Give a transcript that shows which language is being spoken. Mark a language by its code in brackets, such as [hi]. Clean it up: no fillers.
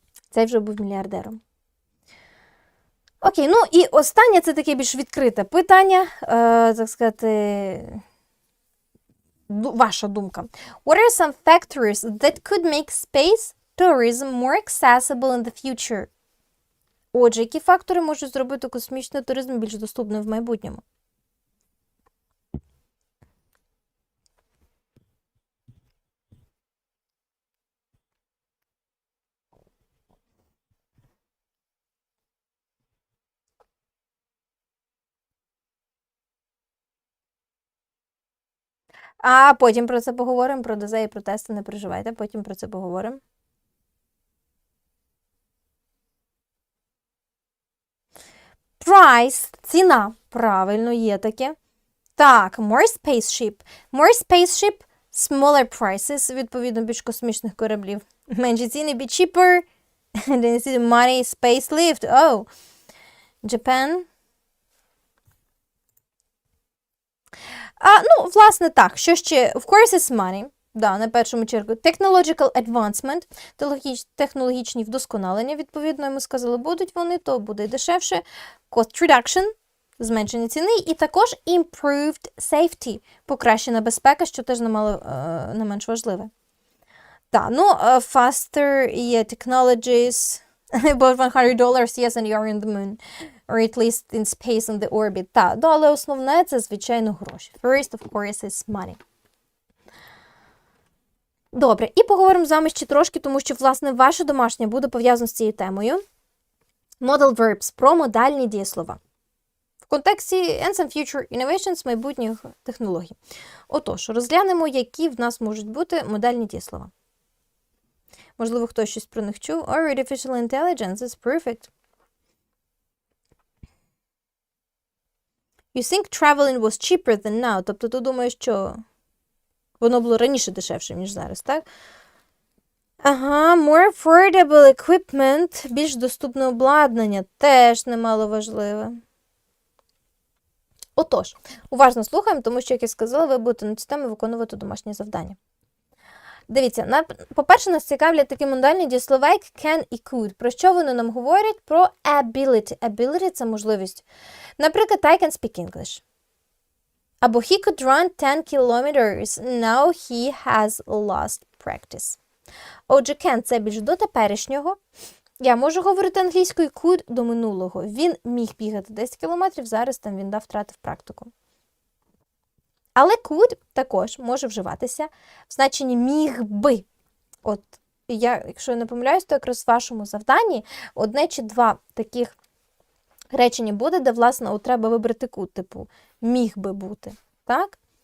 [uk] Цей вже був мільярдером. Окей, ну і останнє, це таке більш відкрите питання, так сказати, ваша думка. [en] What are some factors that could make space tourism more accessible in the future? [uk] Отже, які фактори можуть зробити космічний туризм більш доступним в майбутньому? А потім про це поговоримо, про ДЗ і про тести, не переживайте, потім про це поговоримо. Price, ціна, правильно, є таке. Так, [en] more spaceship, smaller prices, [uk] відповідно, більш космічних кораблів. Менші ціни, [en] be cheaper, money, space lift, oh. Japan. [uk] Ну, власне, так, що ще? [en] Of course it's money. [uk] Да, на першому чергу. [en] Technological advancement, [uk] технологічні вдосконалення, відповідно, ми сказали, будуть вони, то буде дешевше. [en] Cost reduction, [uk] зменшення ціни, і також [en] improved safety, [uk] покращена безпека, що теж не менш важливе. [en] Так, ну, faster, yeah, technologies, about $100, yes, and you're in the moon. Or at least in space on the orbit. [uk] Так, але основне це, звичайно, гроші. [en] First, of course, is money. [uk] Добре, і поговоримо з вами ще трошки, тому що, власне, ваше домашнє буде пов'язано з цією темою. [en] Modal verbs, [uk] про модальні дієслова. В контексті [en] Ends and Future Innovations, [uk] майбутніх технологій. Отож, розглянемо, які в нас можуть бути модальні дієслова. Можливо, хтось щось про них чув. [en] Or artificial intelligence is perfect. You think traveling was cheaper than now. [uk] Тобто ти думаєш, що воно було раніше дешевше, ніж зараз, так? Ага, [en] more affordable equipment, [uk] більш доступне обладнання, теж немало важливе. Отож, уважно слухаємо, тому що, як я сказала, ви будете на цю тему виконувати домашні завдання. Дивіться, по-перше, нас цікавлять такі модальні дієслова, як can і could. Про що вони нам говорять? Про ability. Ability – це можливість. [en] Наприклад, I can speak English. Або he could run 10 kilometers. Now he has lost practice. [uk] Отже, can – це більш до теперішнього, Я можу говорити англійською could до минулого. Він міг бігати 10 кілометрів, зараз там він втратив практику. Але could також може вживатися в значенні міг би. От, якщо я не помиляюсь, то якраз в вашому завданні одне чи два таких речення буде, де, власне, треба вибрати could, типу, міг би бути. Так?